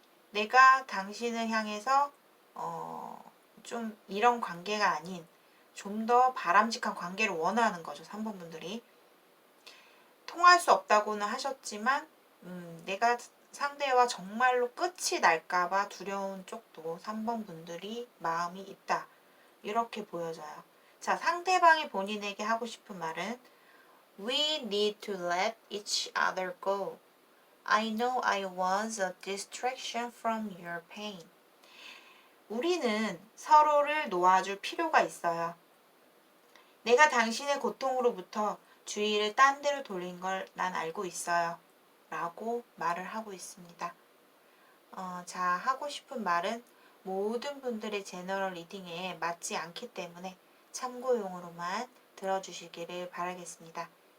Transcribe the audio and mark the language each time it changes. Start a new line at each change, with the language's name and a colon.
Korean: 내가 당신을 향해서 좀 이런 관계가 아닌 좀 더 바람직한 관계를 원하는 거죠. 3번 분들이. 통할 수 없다고는 하셨지만 내가 상대와 정말로 끝이 날까봐 두려운 쪽도 3번 분들이 마음이 있다. 이렇게 보여져요. 자, 상대방이 본인에게 하고 싶은 말은
English: We need to let each other go. I know I was a distraction from your pain.
Korean: 우리는 서로를 놓아줄 필요가 있어요. 내가 당신의 고통으로부터 주의를 딴 데로 돌린 걸 난 알고 있어요. 라고 말을 하고 있습니다. 자, 하고 싶은 말은 모든 분들의 제너럴 리딩에 맞지 않기 때문에 참고용으로만 들어주시기를 바라겠습니다.